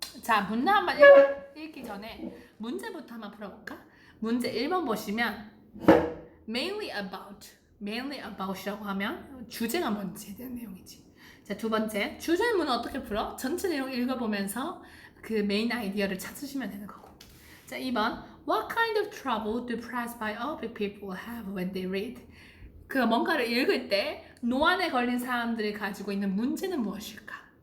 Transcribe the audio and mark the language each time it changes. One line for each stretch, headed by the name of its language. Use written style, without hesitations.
Korean: 자, 문단 한번 읽기 전에 문제부터 한번 풀어볼까? 문제 1번 보시면 mainly about이라고 하면 주제가 뭔지에 대한 내용이지. 자, 두 번째 주제문은 어떻게 풀어? 전체 내용 읽어보면서 그 메인 아이디어를 찾으시면 되는 거고.
English: 자, 2번 what kind of trouble do presbyopic people have when they read?
Korean: 그 뭔가를 읽을 때 노안에 걸린 사람들이 가지고 있는 문제는 무엇일까?